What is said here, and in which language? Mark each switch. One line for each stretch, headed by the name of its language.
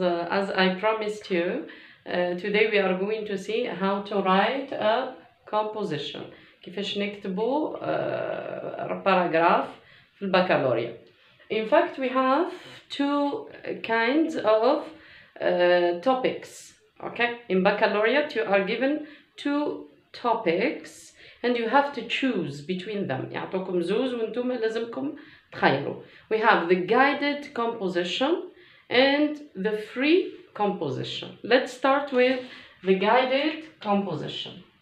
English: As I promised you, today we are going to see how to write a composition.
Arabic: كيفاش نكتبوا paragraph في البكالوريا.
English: In fact, we have two kinds of topics. Okay, in baccalaureate you are given two topics and you have to choose between them.
Arabic: يعطوكم زوز وانتم لازمكم تخيروا.
English: We have the guided composition and the free composition. Let's start with the guided composition.